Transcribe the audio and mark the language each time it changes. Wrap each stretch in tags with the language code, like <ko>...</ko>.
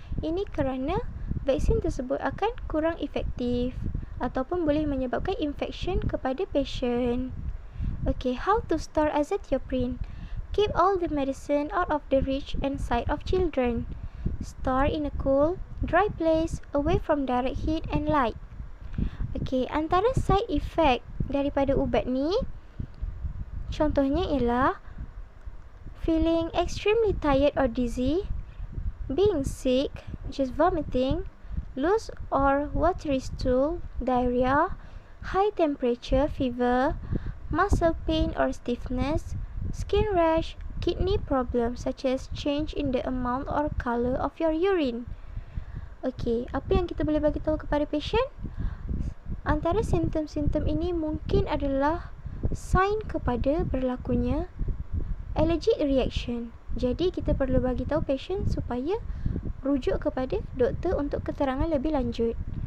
<ms>Ini kerana vaksin tersebut akan kurang efektif ataupun boleh menyebabkan infection kepada pasien.</ms> <en>Okay, how to store azathioprine? Keep all the medicine out of the reach and sight of children. Store in a cool, dry place away from direct heat and light. Okay, antara side effect</en> <ms>daripada ubat ni, contohnya ialah</ms> <en>feeling extremely tired or dizzy, being sick, which is vomiting, loose or watery stool, diarrhea, high temperature, fever, muscle pain or stiffness, skin rash, kidney problems such as change in the amount or color of your urine.</en> <ms>Okey, apa yang kita boleh bagi tahu kepada pasien? Antara simptom-simptom ini mungkin adalah sign kepada berlakunya allergic reaction. Jadi kita perlu bagi tahu pasien supaya rujuk kepada doktor untuk keterangan lebih lanjut.</ms>